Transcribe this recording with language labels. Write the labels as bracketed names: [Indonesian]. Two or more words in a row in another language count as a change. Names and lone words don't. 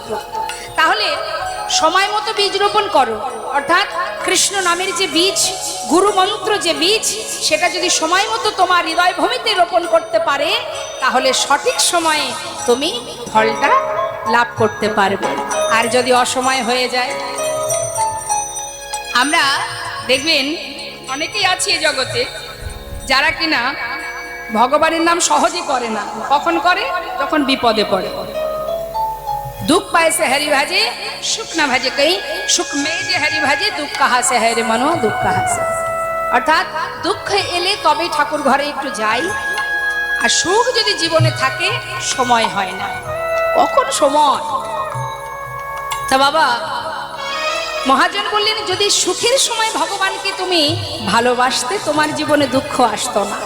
[Bangla] তাহলে সময় মতো বীজ রোপণ করো, অর্থাৎ কৃষ্ণ নামের যে বীজ, গুরু মন্ত্র যে বীজ, সেটা যদি সময় মতো তোমার হৃদয় ভূমিতে রোপণ করতে পারে, তাহলে সঠিক সময়ে তুমি ফলটা লাভ করতে পারবে। আর যদি অসময় হয়ে যায়, আমরা দেখবেন অনেকেই আছে এই জগতে যারা কিনা ভগবানের নাম সহজে করে না। কখন করে? যখন বিপদে পড়ে। [Hindi] दुख पाए से हरि भाजे, सुख न भाजे कहीं, सुख में जे हरि भाजे, दुख कहाँ से है रे मनो, दुख कहाँ से। [Bangla] অর্থাৎ দুঃখ এলে তবে ঠাকুর ঘরে একটু যাই, আর সুখ যদি জীবনে থাকে সময় হয় না। কখন সময়? তা বাবা মহাজন বললেন, যদি সুখের সময় ভগবানকে তুমি ভালোবাসতে তোমার জীবনে দুঃখ আসতো না।